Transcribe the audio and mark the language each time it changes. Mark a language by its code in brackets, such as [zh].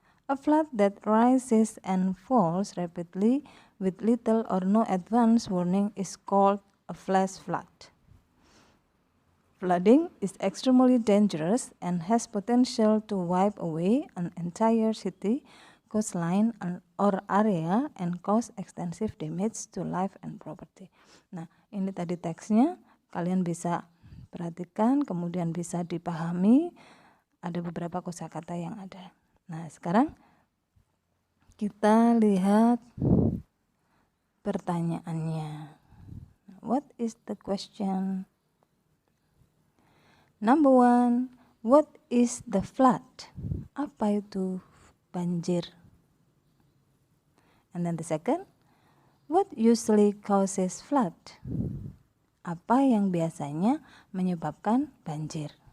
[en] A flood that rises and falls rapidly with little or no advance warning is called a flash flood. Flooding is extremely dangerous and has potential to wipe away an entire city, coastline, or area and cause extensive damage to life and property. [id] Nah, ini tadi teksnya, kalian bisa perhatikan, kemudian bisa dipahami, ada beberapa kosakata yang ada. Nah, sekarang kita lihat pertanyaannya. [en] What is the question? Number 1, what is the flood? [id] Apa itu banjir? [en] And then the second, what usually causes flood? [id] Apa yang biasanya menyebabkan banjir?